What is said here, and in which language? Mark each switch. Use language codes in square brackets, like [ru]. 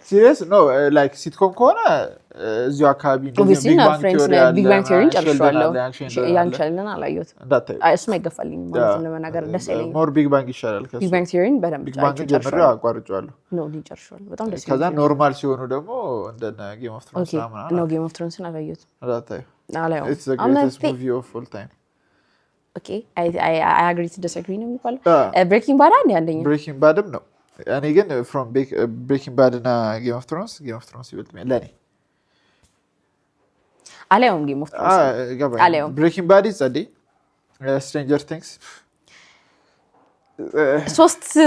[am] serious no like sitcom ከሆነ እዚሁ አካባቢ ቢግ ባንግ ቲዮሪ ጨርሻለሁ ያን ቻለን አላየሁትም እሱም አይገፋልኝም ማለት ለመናገር ደስ አይለኝም ሞር ቢግ ባንግ ይሻላል ከሱ ቢግ ባንግ ቲዮሪን በደንብ ቢግ ባንግ ጀምሬ አቋርጬዋለሁ ነው ጨርሻለሁ በጣም ደስ ይላል ከዛ ኖርማል ሲሆኑ ደግሞ እንደነ ጌም ኦፍ ትሮንስ ምናምን ነው ጌም ኦፍ ትሮንስን አላየሁትም አላየሁም [en] it's the greatest movie of all time okay I agree to disagree [am] ነው የሚባለው ብሬኪንግ ባድ አንደኛ ብሬኪንግ ባድም ነው እኔ ግን from breaking bad እና game of thrones ይበልጥ ለኔ አላየሁም ጌም ኦፍ ትሮንስ አላየሁም ብሬኪንግ ባድ ጸዴ ስትሬንጀር ቲንግስ 3